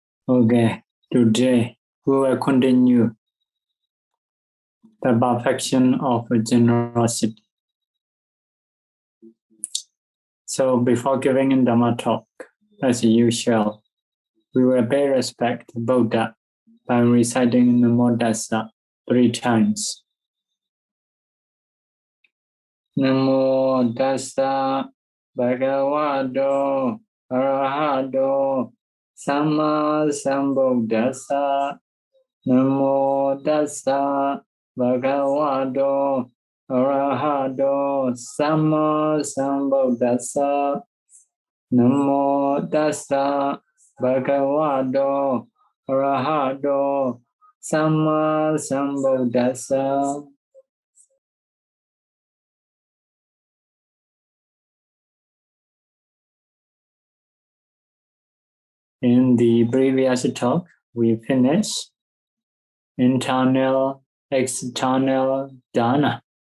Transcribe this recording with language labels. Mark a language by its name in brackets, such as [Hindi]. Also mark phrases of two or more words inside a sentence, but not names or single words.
[English] Okay, today we will continue the perfection of generosity. So before giving in Dhamma talk, as usual, we will pay respect to Buddha by reciting [Pali] Namo Tassa [English] 3 times. [Pali] Namo Tassa Bhagavato Arahato Samma Sambuddhassa. Namo Tassa Bhagavato Arahato Samma Sambuddhassa. Namo Tassa Bhagavato Arahato Samma Sambuddhassa. [English] In the previous talk, we finished internal, external Dāna.